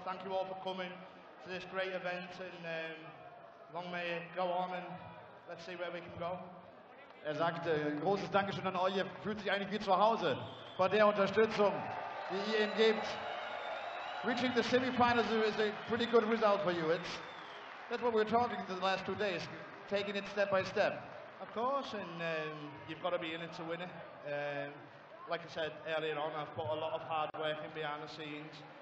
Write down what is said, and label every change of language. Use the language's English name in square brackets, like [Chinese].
[English] Thank you all for coming to this great event, and long may it go on, and let's see where we can go. [German] Sagt, großes Dankeschön an euch. Ihr fühlt sich eigentlich wie zu Hause bei der Unterstützung, die ihr ihm gebt. [English] Reaching the semi-finals is a pretty good result for you. That's what we're talking the last 2 days, taking it step by step. Of course, and you've got to be in it to win it. Like I said earlier on, I've put a lot of hard work in behind the scenes.